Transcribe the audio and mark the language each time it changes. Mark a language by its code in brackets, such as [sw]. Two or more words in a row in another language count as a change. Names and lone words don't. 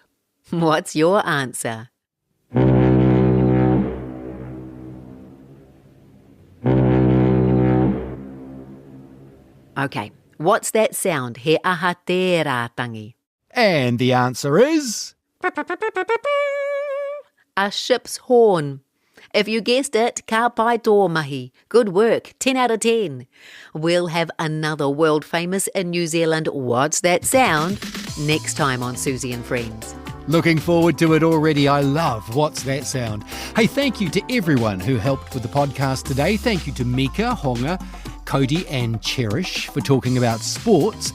[en] What's your answer? OK, what's that sound? [mi] He aha te rātangi. [en] And the answer is... A ship's horn. If you guessed it, [mi] ka pai tō mahi. [en] Good work, 10 out of 10. We'll have another world famous in New Zealand What's That Sound next time on Suzy and Friends. Looking forward to it already. I love What's That Sound. Hey, thank you to everyone who helped with the podcast today. Thank you to Mika, Honga, Cody and Cherish for talking about sports.